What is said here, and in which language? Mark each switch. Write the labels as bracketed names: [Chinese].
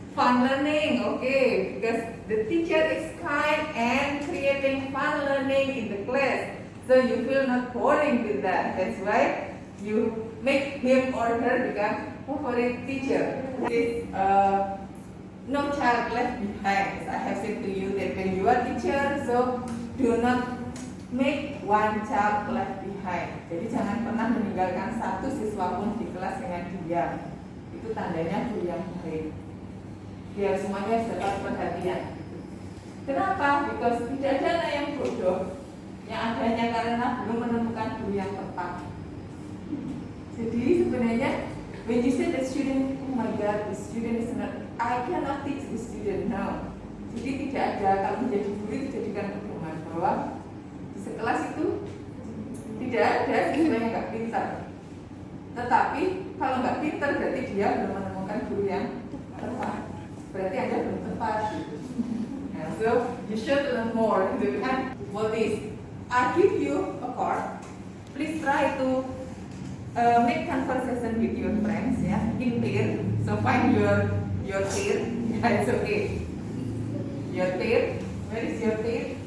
[English] Fun learning, okay, because the teacher is kind and creating fun learning in the class, so you feel not boring with that. That's why you make him or her become favorite teacher. This no child left behind. As I have said to you that when you are teacher, so do not make one child left behind. [Indonesian] Jadi jangan pernah meninggalkan satu siswa pun di kelas dengan diam. Itu tandanya guru yang baik. Biar semuanya dapat perhatian. Kenapa? Because tidak ada anak yang bodoh. Yang adanya karena belum menemukan guru yang tepat. Jadi sebenarnya when you say the student, oh my God, the student is not, I cannot teach the student now. Jadi tidak ada, kalau menjadi guru itu jadikan pedoman bahwa di sekelas itu tidak ada siswa yang nggak pintar. Tetapi kalau nggak pintar berarti dia belum menemukan guru yang tepat. Berarti Anda belum tepat. [English] Nah, so you should learn more. You can what is? I give you a card. Please try to make conversation with your friends, yeah, in pair. So find your pair. Yeah, it's okay. Your pair. Where is your pair?